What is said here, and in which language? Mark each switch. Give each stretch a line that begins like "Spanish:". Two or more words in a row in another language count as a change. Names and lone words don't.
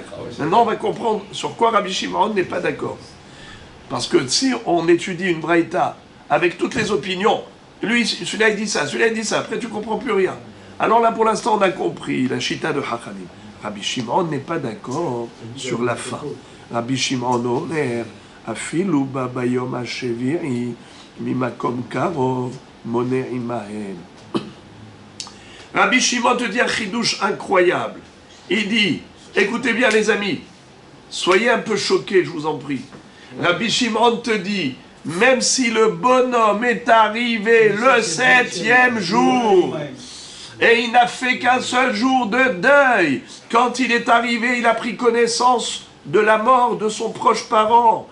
French: Maintenant on va comprendre sur quoi Rabbi Shimon n'est pas d'accord. Parce que si on étudie une braïta avec toutes les opinions, lui, celui-là il dit ça, celui-là il dit ça, après tu ne comprends plus rien. Alors là pour l'instant on a compris la chita de Hachamim. Rabbi Shimon n'est pas d'accord sur la fin.
Hebrew: רבי שמעון אומר, אפילו ביום השביעי, ממקום קרוב, מונה עמהם.
French: Rabbi Shimon te dit un chidouche incroyable. Il dit, écoutez bien les amis, soyez un peu choqués, je vous en prie. Rabbi Shimon te dit, même si le bonhomme est arrivé le 7e jour, et il n'a fait qu'un seul jour de deuil, quand il est arrivé, il a pris connaissance de la mort de son proche parent.